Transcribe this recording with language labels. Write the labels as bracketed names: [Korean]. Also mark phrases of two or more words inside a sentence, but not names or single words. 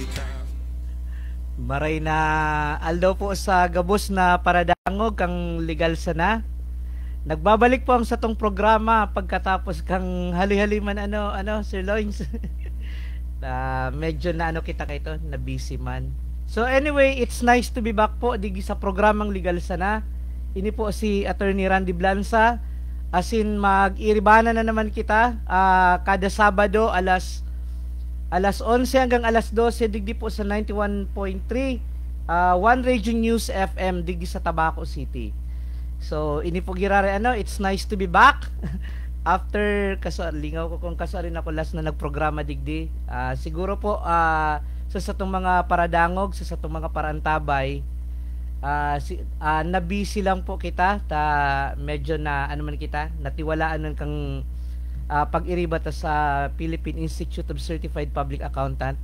[Bikol] Maray na aldo po sa gabos na paradangog kang Legal Sana. Nagbabalik po ang satong programa pagkatapos kang hali-haliman Sir Loins. Medyo na kita kayo na busy man. [English] So anyway, it's nice to be back po [Bikol] digi sa programang [English] Legal Sana. [Bikol] Ini po si Attorney Randy Blanza. As in mag-iribana na naman kita kada Sabado alas 11 hanggang alas 12 digdi po sa 91.3 One Radio News FM digdi sa Tabaco City. So ini po girare [English] it's nice to be back [Bikol] after lingaw ko kung rin ako last na nagprograma digdi. Siguro po sa satong mga paradangog, sa satong mga parantabay, na-busy lang po kita ta medyo na man kita natiwalaan nun kang pag-iriba ta sa Philippine Institute of Certified Public Accountant.